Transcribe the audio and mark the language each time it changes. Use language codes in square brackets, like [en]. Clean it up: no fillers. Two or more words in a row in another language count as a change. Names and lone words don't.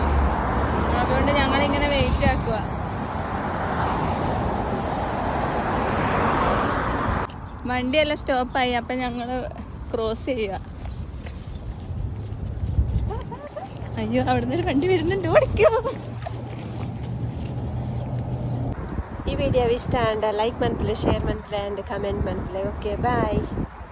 [ml] അതുകൊണ്ട് ഞങ്ങളിങ്ങനെ വെയിറ്റ് ആക്കുക. വണ്ടിയെല്ലാം സ്റ്റോപ്പായി, അപ്പം ഞങ്ങൾ ക്രോസ് ചെയ്യുക. അയ്യോ, അവിടെ നിന്ന് വണ്ടി വരുന്നുണ്ട്, ഓടിക്കോ. [tcy] ಈ ವಿಡಿಯೋ ಇಷ್ಟ ಅಂಡ ಲೈಕ್ ಮನ್ಪಲೆ, ಶೇರ್ ಮನ್ಪಲೆ [en] and comment [tcy] ಮನ್ಪಲೆ. [en] Okay, bye.